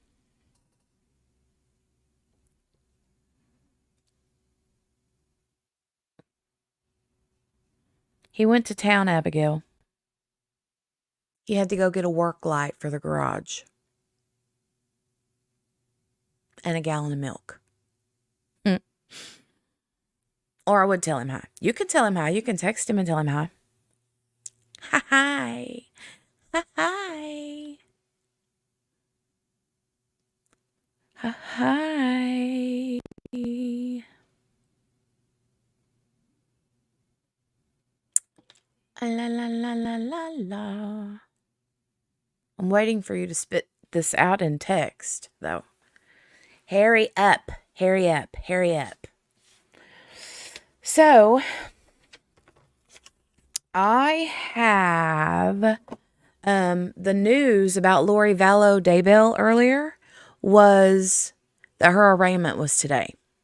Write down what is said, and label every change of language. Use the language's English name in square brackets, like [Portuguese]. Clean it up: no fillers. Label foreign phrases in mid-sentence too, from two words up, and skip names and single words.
[English] He went to town, Abigail. He had to go get a work light for the garage and a gallon of milk. Or I would tell him hi. You can tell him hi. You can text him and tell him hi. Hi. Hi. Hi. La la la la la la. I'm waiting for you to spit this out in text, though. Hurry up. Hurry up. Hurry up. So, I have the news about Lori Vallow Daybell earlier was that her arraignment was today.